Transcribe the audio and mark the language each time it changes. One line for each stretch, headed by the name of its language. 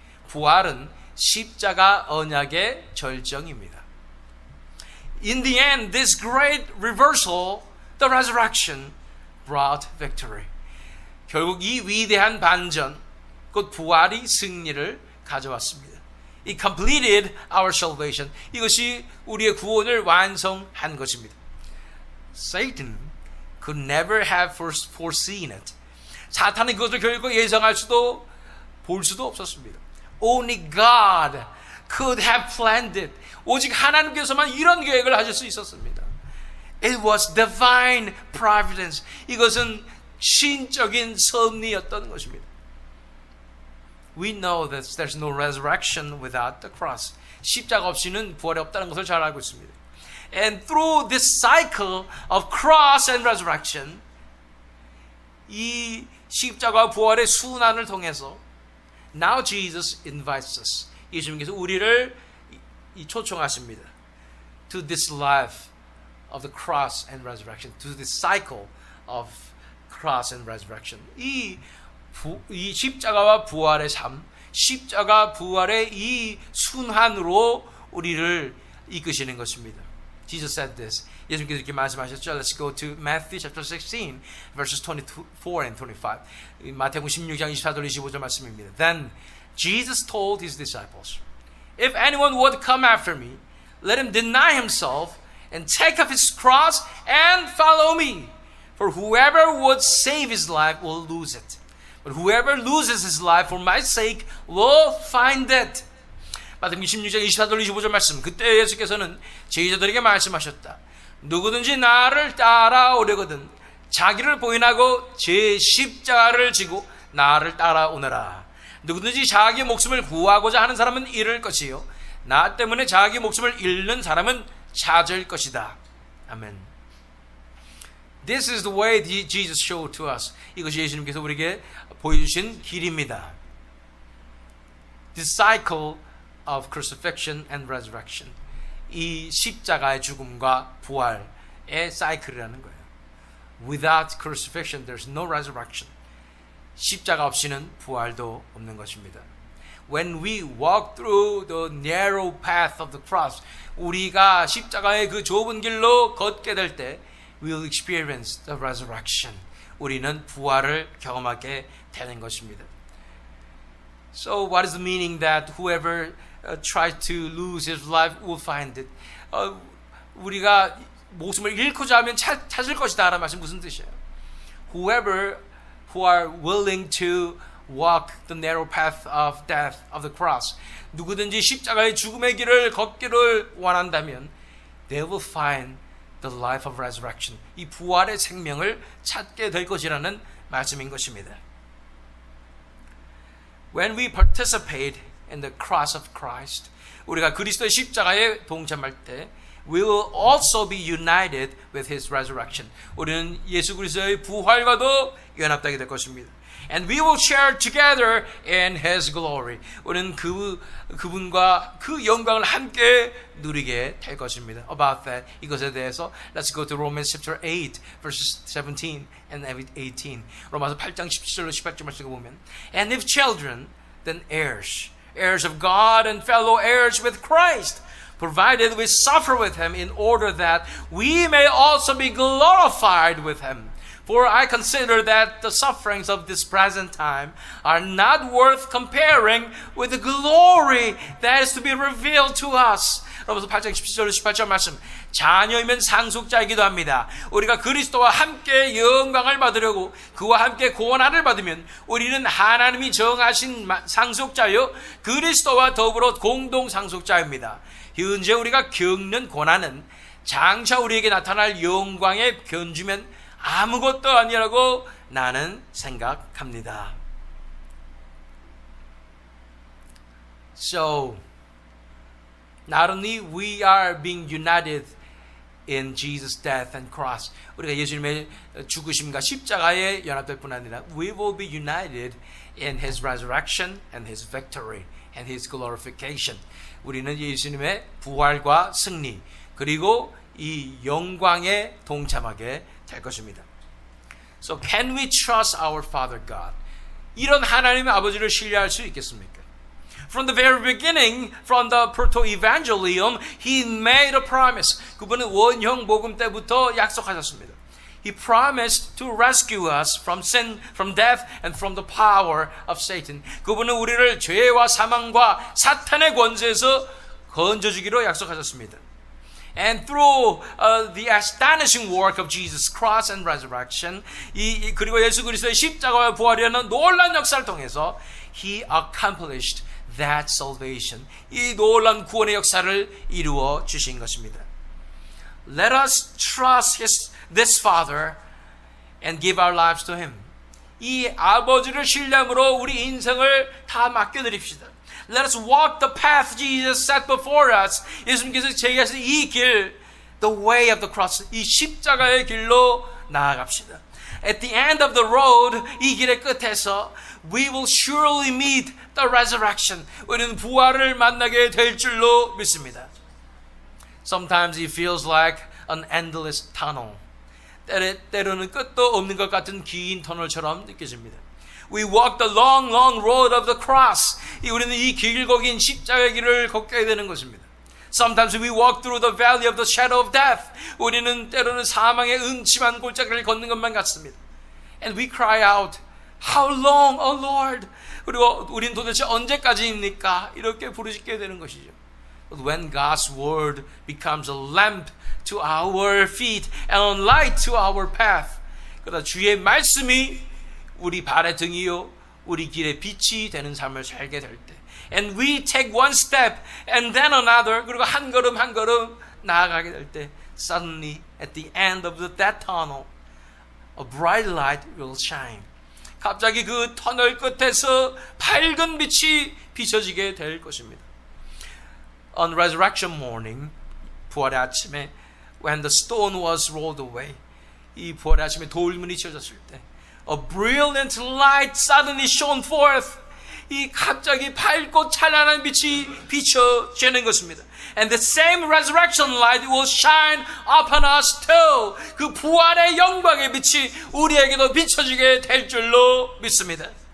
Korean: 부활은 십자가 언약의 절정입니다.
English: In the end, this great reversal, the resurrection, brought victory.
Korean: 결국 이 위대한 반전, 곧 부활이 승리를 가져왔습니다.
English: It completed our salvation.
Korean: 이것이 우리의 구원을 완성한 것입니다.
English: Satan could never have foreseen it.
Korean: 사탄은 그것을 결국 예상할 수도 볼 수도 없었습니다.
English: Only God could have planned it.
Korean: 오직 하나님께서만 이런 계획을 하실 수 있었습니다.
English: It was divine providence.
Korean: 이것은 신적인 섭리였던 것입니다.
English: We know that there's no resurrection without the cross.
Korean: 십자가 없이는 부활이 없다는 것을 잘 알고 있습니다.
English: And through this cycle of cross and resurrection,
Korean: 이 십자가 부활의 순환을 통해서
English: now Jesus invites us.
Korean: 예수님께서 우리를 초청하십니다.
English: To this life of the cross and resurrection, to this cycle of cross and resurrection.
Korean: 이 십자가와 부활의 삶, 십자가 부활의 이 순환으로 우리를 이끄시는 것입니다.
English: Jesus said this.
Korean: 예수님께서 이렇게 말씀하셨죠.
English: Let's go to Matthew chapter 16, verses 24 and 25.
Korean: 마태복음 16장 24절 25절 말씀입니다.
English: Then Jesus told his disciples, If anyone would come after me, let him deny himself and take up his cross and follow me. For whoever would save his life will lose it. But whoever loses his life for my sake will find it.
Korean: 마태복음 16장 24절 25절 말씀. 그때 예수께서는 제자들에게 말씀하셨다. 누구든지 나를 따라오려거든 자기를 부인하고 제 십자가를 지고 나를 따라오너라. 누구든지 자기 목숨을 구하고자 하는 사람은 잃을 것이요 나 때문에 자기 목숨을 잃는 사람은 찾을 것이다. 아멘.
English: This is the way Jesus showed to us.
Korean: 이것이 예수님께서 우리에게 보여주신 길입니다.
English: This cycle of crucifixion and resurrection.
Korean: 이 십자가의 죽음과 부활의 사이클이라는 거예요.
English: Without crucifixion, there's no resurrection.
Korean: 십자가 없이는 부활도 없는 것입니다.
English: When we walk through the narrow path of the cross,
Korean: 우리가 십자가의 그 좁은 길로 걷게 될 때,
English: we'll experience the resurrection.
Korean: 우리는 부활을 경험하게 되는 것입니다.
English: So, what is the meaning that whoever tries to lose his life will find it?
Korean: 우리가 목숨을 잃고자 하면 찾을 것이다 라는 말씀 무슨 뜻이에요?
English: Whoever who are willing to walk the narrow path of death of the cross,
Korean: 누구든지 십자가의 죽음의 길을 걷기를 원한다면
English: they will find the life of resurrection.
Korean: 이 부활의 생명을 찾게 될 것이라는 말씀인 것입니다.
English: When we participate in the cross of Christ,
Korean: 우리가 그리스도의 십자가에 동참할 때
English: we will also be united with his resurrection.
Korean: 우리는 예수 그리스도의 부활과도 연합되게 될 것입니다.
English: And we will share together in his glory.
Korean: 우리는 그분과 그 영광을 함께 누리게 될 것입니다.
English: About that,
Korean: 이것에 대해서
English: let's go to Romans chapter 8, verses 17 and 18.
Korean: 로마서 8장 17절로 18절 말씀을 보면,
English: And if children, then heirs, heirs of God and fellow heirs with Christ, provided we suffer with him in order that we may also be glorified with him. For I consider that the sufferings of this present time are not worth comparing with the glory that is to be revealed to us.
Korean: 로마서 8장 17절 18절 말씀. 자녀이면 상속자이기도 합니다. 우리가 그리스도와 함께 영광을 받으려고 그와 함께 고난을 받으면 우리는 하나님이 정하신 상속자요 그리스도와 더불어 공동 상속자입니다. 현재 우리가 겪는 고난은 장차 우리에게 나타날 영광에 견주면 아무것도 아니라고 나는 생각합니다.
English: So, not only we are being united in Jesus' death and cross,
Korean: 우리가 예수님의 죽으심과 십자가에 연합될 뿐 아니라
English: we will be united in His resurrection and His victory and His glorification.
Korean: 우리는 예수님의 부활과 승리 그리고 이 영광에 동참하게 될 것입니다.
English: So can we trust our Father God?
Korean: 이런 하나님의 아버지를 신뢰할 수 있겠습니까?
English: From the very beginning, from the proto-evangelium, He made a promise.
Korean: 그분은 원형 복음 때부터 약속하셨습니다.
English: He promised to rescue us from sin, from death, and from the power of Satan.
Korean: 그분은 우리를 죄와 사망과 사탄의 권세에서 건져주기로 약속하셨습니다.
English: And through the astonishing work of Jesus' cross and resurrection,
Korean: 그리고 예수 그리스도의 십자가와 부활이라는 놀라운 역사를 통해서
English: He accomplished that salvation.
Korean: 이 놀라운 구원의 역사를 이루어 주신 것입니다.
English: Let us trust this Father and give our lives to Him.
Korean: 이 아버지를 신뢰함으로 우리 인생을 다 맡겨드립시다.
English: Let us walk the path Jesus set before us.
Korean: 예수님께서 제기하신 이 길,
English: the way of the cross,
Korean: 이 십자가의 길로 나아갑시다.
English: At the end of the road,
Korean: 이 길의 끝에서
English: we will surely meet the resurrection.
Korean: 우리는 부활을 만나게 될 줄로 믿습니다.
English: Sometimes it feels like an endless tunnel.
Korean: 때로는 끝도 없는 것 같은 긴 터널처럼 느껴집니다.
English: We walk the long road of the cross.
Korean: 우리는 이 길고 긴 십자가의 길을 걷게 되는 것입니다.
English: Sometimes we walk through the valley of the shadow of death.
Korean: 우리는 때로는 사망의 음침한 골짜기를 걷는 것만 같습니다.
English: And we cry out, How long, O Lord?
Korean: 그리고 우리는 도대체 언제까지입니까? 이렇게 부르짖게 되는 것이죠.
English: But when God's word becomes a lamp to our feet and a light to our path.
Korean: 그러다 주의 말씀이 우리 발의 등이요 우리 길의 빛이 되는 삶을 살게 될 때.
English: And we take one step and then another.
Korean: 그리고 한 걸음 한 걸음 나아가게 될 때
English: suddenly at the end of that tunnel a bright light will shine.
Korean: 갑자기 그 터널 끝에서 밝은 빛이 비춰지게 될 것입니다.
English: On resurrection morning,
Korean: 부활의 아침에
English: when the stone was rolled away,
Korean: 이 부활의 아침에 돌문이 치워졌을 때
English: a brilliant light suddenly shone forth.
Korean: 이 갑자기 밝고 찬란한 빛이 비춰지는 것입니다.
English: And the same resurrection light will shine upon us too.
Korean: 그 부활의 영광의 빛이 우리에게도 비춰지게 될 줄로 믿습니다.